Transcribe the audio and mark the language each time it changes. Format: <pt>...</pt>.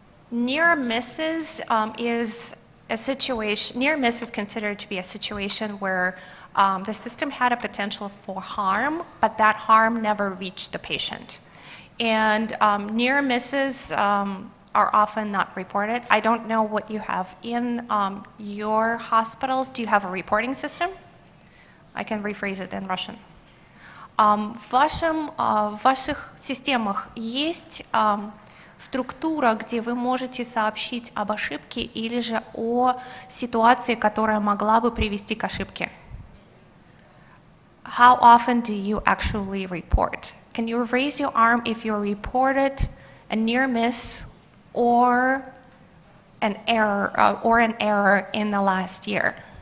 <en>Near misses is a situation, near miss is considered to be a situation where the system had a potential for harm, but that harm never reached the patient. And near misses are often not reported. I don't know what you have in your hospitals. Do you have a reporting system? I can rephrase it in Russian.</en> <ru>В ваших системах есть структура, где вы можете сообщить об ошибке или же о ситуации, которая могла бы привести к ошибке?</ru> <en>How often do you actually report? Can you raise your arm if you reported a near miss or an error in the last year?</en>